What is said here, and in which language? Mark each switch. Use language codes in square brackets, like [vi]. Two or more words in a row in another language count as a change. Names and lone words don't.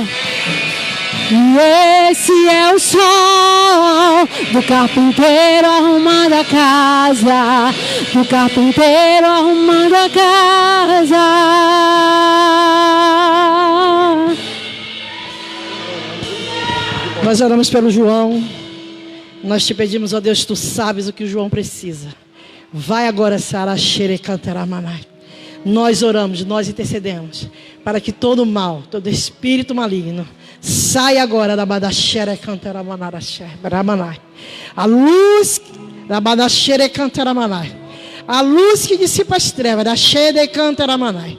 [pt] E esse é o som do carpinteiro arrumando a casa, do carpinteiro arrumando a casa. Nós oramos pelo João. Nós te pedimos, ó Deus, tu sabes o que o João precisa. Vai agora, Sara, xere, cantará, manai. Nós oramos, nós intercedemos para que todo mal, todo espírito maligno saia agora da badaxera, cantará, manai. A luz A luz que dissipa as trevas, da Shede Cantaramanai.